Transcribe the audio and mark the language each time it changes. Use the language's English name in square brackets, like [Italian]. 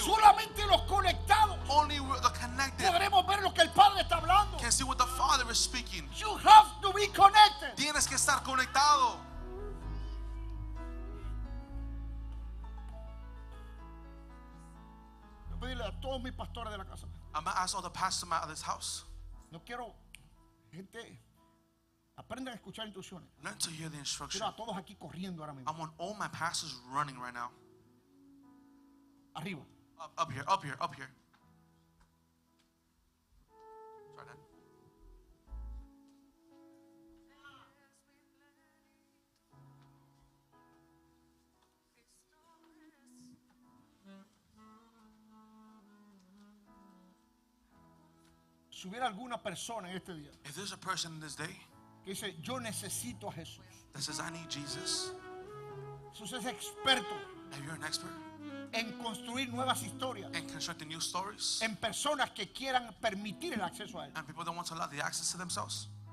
[Spanish] solamente los conectados [English] only the connected [Spanish] podremos ver lo que el Padre está hablando. [English] can see what the Father is speaking. You have to be connected. [Spanish] Tienes que estar conectado. Voy a pedirle a todos mis pastores de la casa. [English] I'm going to ask all the pastors out of this house, [Spanish] No quiero gente, aprendan a escuchar instrucciones. [English] learn to hear the instruction. [Spanish] Quiero a todos aquí corriendo ahora mismo. [English] I want all my pastors running right now. [Spanish] Arriba. [English] Up here, up here, up here. Try that. [Spanish] Si hubiera alguna persona en este día [English] If there's a person in this day [Spanish] que dice, yo necesito a Jesús. [English] that says, I need Jesus, [Spanish] Jesús es experto [English] if you're an expert [Spanish] en construir nuevas historias, [English] in constructing new stories, [Spanish] en personas que quieran permitir el acceso a Él. [English] and people don't want to allow the access to themselves,